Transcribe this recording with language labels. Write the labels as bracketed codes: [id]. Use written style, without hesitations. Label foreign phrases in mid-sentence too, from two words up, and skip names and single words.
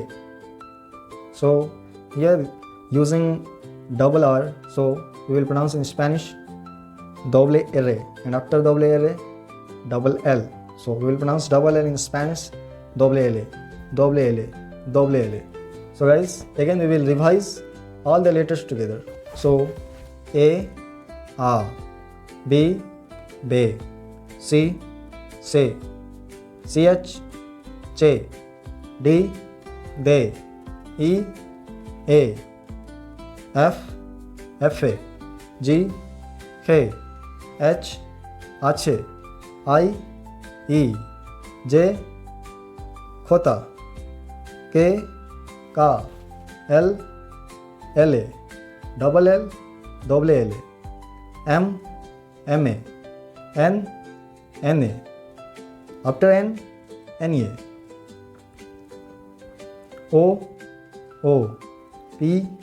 [en] So here using double R, so we will pronounce in Spanish double R, and after double R, double L. So we will pronounce double L in Spanish, double L, double L, double L. So guys, again we will revise all the letters together. So A, B, C, CH, che, D, de, E, A, F, G, H, I, E, J, khota, K, ka, L, double L, M, N, after N, NEA, O, P,